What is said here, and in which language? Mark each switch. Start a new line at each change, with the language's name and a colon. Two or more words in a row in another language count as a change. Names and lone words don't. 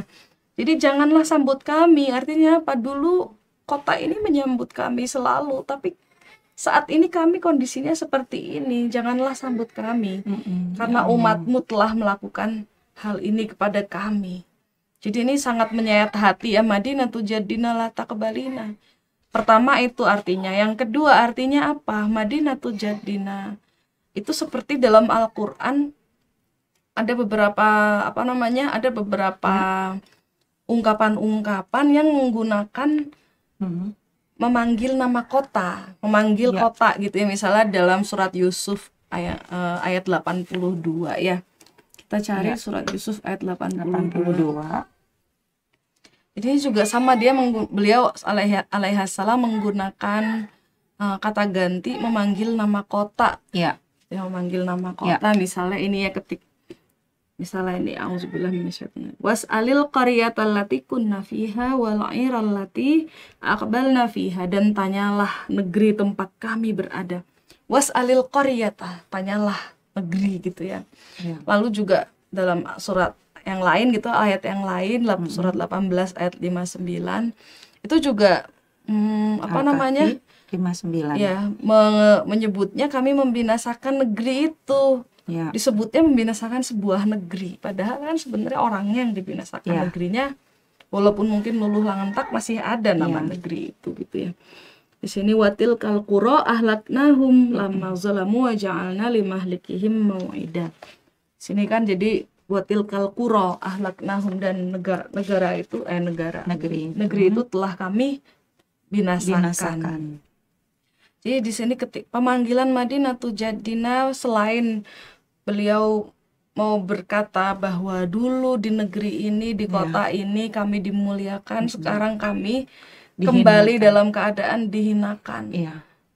Indonesian: Jadi janganlah sambut kami. Artinya apa? Dulu kota ini menyambut kami selalu, tapi saat ini kami kondisinya seperti ini. Janganlah sambut kami, karena umatmu telah melakukan hal ini kepada kami. Jadi ini sangat menyayat hati ya.
Arabic: مدينة جدنا لا تقبلينا.
Indonesian: Pertama itu artinya. Yang kedua artinya apa?
Arabic: مدينة جدنا
Indonesian: itu seperti dalam Al-Quran ada beberapa ungkapan-ungkapan yang menggunakan memanggil nama kota, memanggil kota gitu ya. Misalnya dalam surat Yusuf ayat 82 ya. Kita cari surat Yusuf ayat 82. Jadi juga sama beliau alaihissalam menggunakan kata ganti memanggil nama kota. Ya, memanggil nama kota. Misalnya ini
Arabic: ya misalnya ini أعوذ بالله من الشيطان واسأل القرية التي كنا فيها والعير التي أقبلنا فيها,
Indonesian: dan tanyalah negeri tempat kami berada.
Arabic: واسأل القرية, tanyalah negeri gitu ya.
Indonesian: Lalu juga dalam surat yang lain gitu, ayat yang lain surat 18 ayat 59 itu juga 59 ya, menyebutnya kami membinasakan negeri itu. Disebutnya membinasakan sebuah negeri, padahal kan sebenarnya orangnya yang dibinasakan. Negerinya walaupun mungkin luluh langentak masih ada nama negeri itu gitu ya. Di sini
Arabic: وتلك القرى أهلكناهم لما ظلموا وجعلنا لمهلكهم موعدا.
Indonesian: Sini kan jadi
Arabic: وتلك القرى أهلكناهم,
Indonesian: dan negeri itu telah kami binasakan. Jadi di sini pemanggilan
Arabic: مدينة جدنا,
Indonesian: selain beliau mau berkata bahwa dulu di negeri ini, di kota ini kami dimuliakan, sekarang kami kembali dalam keadaan dihinakan.